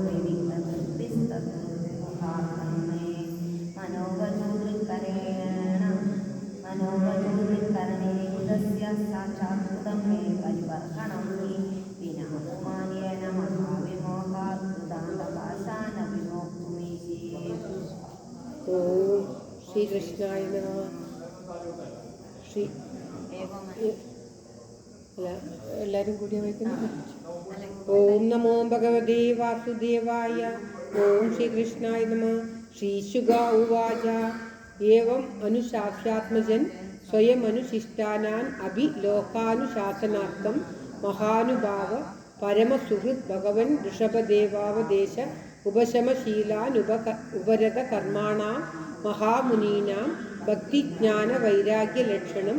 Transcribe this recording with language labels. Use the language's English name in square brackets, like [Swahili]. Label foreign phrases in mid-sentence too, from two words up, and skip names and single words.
[Sanskrit] विविक्तदृष्टिस्तद्मुखात्मने मनोवचोदृक्करणे बुधस्य साक्षात्कृतं मे परिवर्तनं हि विना पुमान्येन महाविमोहात् कृतान्तपाशान् विमोक्तुमीशे। ओम श्री कृष्णाय नमः। [Malayalam] श्री എല്ലാവരും കൂടി വായിക്കുന്നു. [Sanskrit] ഓം നമോ ഭഗവതേ വാസുദേവായ. ഓം ശ്രീകൃഷ്ണായ നമഃ. ശ്രീശുക ഉവാച ഏവം അനുശാസ്യാത്മജൻ സ്വയമനുശിഷ്ടാനാൻ അഭി ലോകാനുശാസനാർത്ഥം മഹാനുഭാവ പരമസുഹൃത് ഭഗവൻ ഋഷഭദേവാവദേശ ഉപരത കർമാണാം മഹാമുനീനാം ഭക്തിജ്ഞാന വൈരാഗ്യലക്ഷണം